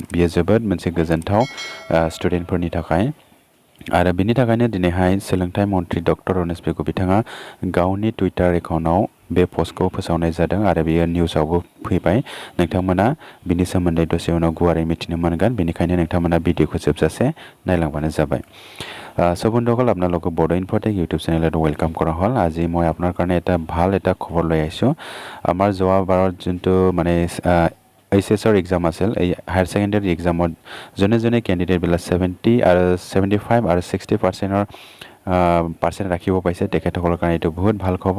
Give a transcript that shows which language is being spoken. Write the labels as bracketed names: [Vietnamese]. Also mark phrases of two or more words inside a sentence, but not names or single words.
[Bodo] बियो जोबोद मोनसे गोजोनथाव स्टुडेन्टफोरनि थाखाय आरो बिनि थाखायनो दिनैहाय सोलोंथाइ मन्थ्रि डक्टर रनेश पेगु बिथाङा गावनि टुइटार एकाउन्टआव बे पस्टखौ फोसावनाय जादों आरो बेयो निउसावबो फैबाय। नोंथांमोना बिनि सोमोन्दै दसे उनाव गुवारै मिथिनो मोनगोन, बेनिखायनो नोंथांमोना भिडिअखौ जोबजासे नायलांबानो जाबाয়। [Assamese] সো বন্ধুসকল আপোনালোকক বড়ো ইনফ'টেক ইউটিউব চেনেলত ৱেলকাম কৰা হ'ল। আজি মই আপোনাৰ কাৰণে এটা ভাল খবৰ লৈ আহিছোঁ। আমাৰ যোৱাবাৰত যোনটো মানে এইচএছৰ এক্সাম আছিল, এই [English] higher secondary exam [Assamese] যোনে কেণ্ডিডেটবিলাক 75 আৰু 60%ৰ পাৰ্চেণ্ট ৰাখিব পাইছে তেখেতসকলৰ কাৰণে এইটো বহুত ভাল খবৰ।